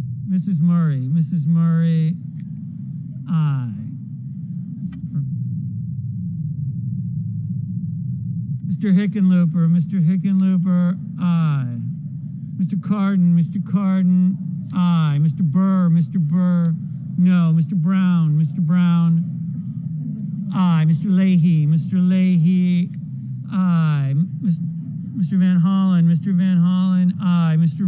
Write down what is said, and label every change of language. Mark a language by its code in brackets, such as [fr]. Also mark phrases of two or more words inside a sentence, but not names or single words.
[en] Mrs. Murray, aye. Mr. Hickenlooper, aye. Mr. Cardin, aye. Mr. Burr, no. Mr. Brown, aye. Mr. Leahy, aye. Mr. Van Hollen, aye. Mr.